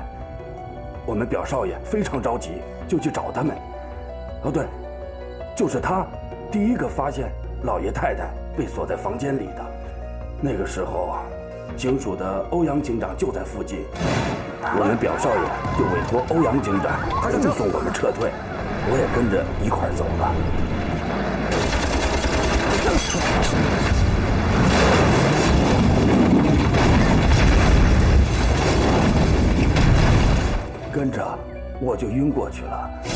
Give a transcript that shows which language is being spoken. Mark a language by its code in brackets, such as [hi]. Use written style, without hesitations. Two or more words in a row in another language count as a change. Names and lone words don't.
[zh] 我們表少爺非常着急，就去找他們。哦，對，就是他第一個發現老爺太太被鎖在房間裡的。那個時候啊， 警署的歐陽警長就在附近，我們表少爺就委托歐陽警長護送我們撤退，我也跟着一塊兒走了。跟着我就暈過去了。